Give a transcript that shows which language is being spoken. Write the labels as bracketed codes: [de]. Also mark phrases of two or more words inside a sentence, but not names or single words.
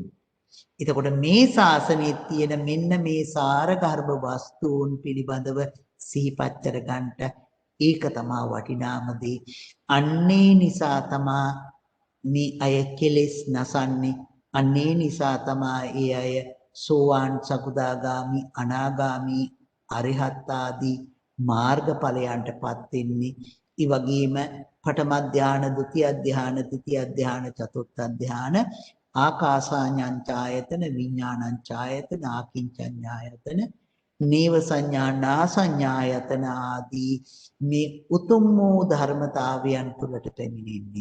[si] එතකොට මේ ශාසනයේ තියෙන මෙන්න මේ සාර ගර්භ වස්තුන් පිළිබඳව සිහිපත් කරගන්නට ඒක තමයි වටිනාම දේ. අන්නේ නිසා තමයි මේ අය කෙලෙස් නසන්නේ. අන්නේ නිසා තමයි ඒ අය සෝවාන්, සකුදාගාමි, අනාගාමි, අරිහත් ආදී මාර්ගඵලයන්ටපත් වෙන්නේ. ඒ වගේම පඨම ධාන, ဒုတိ ය ධාන, තෘතිය ධාන, චතුර්ථ ධාන, ආකාසාඤ්ඤායතන, විඥානඤ්ඤායතන, ආකින්චඤ්ඤායතන, නේව සංඥා, නා සංඥායතන ආදී මේ උතුම් වූ ධර්මතාවයන් තුළට පැමිණෙන්නේ.